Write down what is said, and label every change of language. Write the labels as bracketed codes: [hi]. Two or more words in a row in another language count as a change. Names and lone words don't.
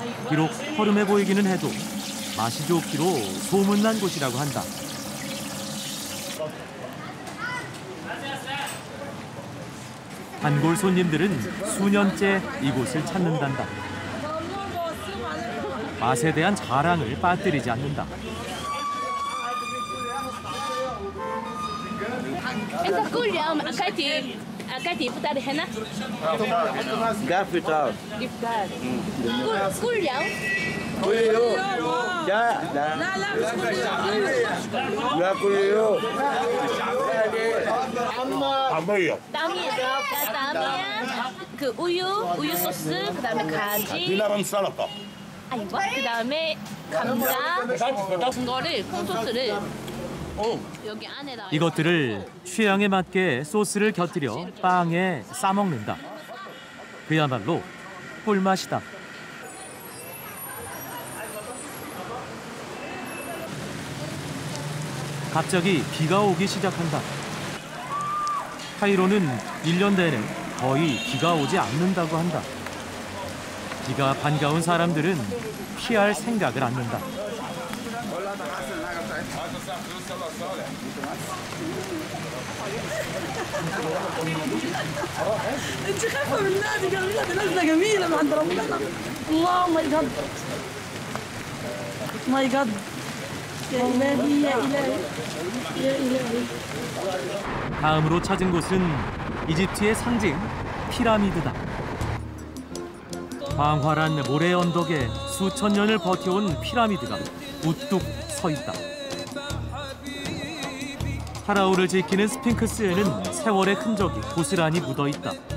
[ko] 비록 허름해 보이기는 해도 맛이 좋기로 소문난 곳이라고 한다. 단골 손님들은 수년째 이곳을 찾는단다. 맛에 대한 자랑을 빠뜨리지 않는다. [ar] أكلتي إفطار هنا؟ قاعد في إفطار. إفطار. كل يوم؟ كل يوم. لا لا. لا كل يوم. طعمية. [ko] 그 우유 소스, 그다음에 가지. 디나랑 살라타. 아이고, 그다음에 감자 같은 거를 콩소스를 여기 안에다가. 이것들을 취향에 맞게 소스를 곁들여 빵에 싸먹는다. 그야말로 꿀맛이다. 갑자기 비가 오기 시작한다. 카이로는 1년 내내 거의 비가 오지 않는다고 한다. 비가 반가운 사람들은 피할 생각을 않는다. [ar] انت خايفه من النادي قال لي نزله جميله من عند ربنا الله [en] my god my god [ar] يا الهي يا الهي يا الهي. [ko] 다음으로 찾은 곳은 이집트의 상징 피라미드다. 광활한 모래 언덕에 수천 년을 버텨온 피라미드가 우뚝 서 있다. 파라오를 지키는 스핑크스에는 세월의 흔적이 고스란히 묻어 있다.